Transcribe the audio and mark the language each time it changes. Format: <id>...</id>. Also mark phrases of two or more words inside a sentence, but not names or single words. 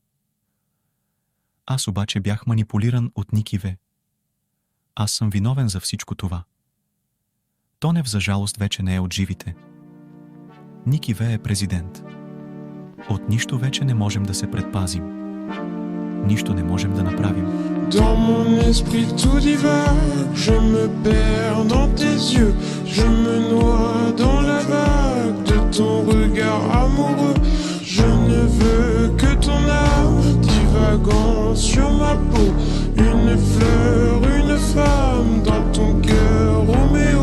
<bg>Аз обаче бях манипулиран от Никиве. Аз съм виновен за всичко това. Тонев за жалост вече не е от живите. Никиве е президент. От нищо вече не можем да се предпазим. Нищо не можем да направим.</bg> <fr>Dans mon esprit tout divague, je me perds dans tes yeux, je me noie dans la vague de ton regard amoureux. Je ne veux que ton âme divagant sur ma peau, une fleur, une femme dans ton cœur, Roméo.</fr>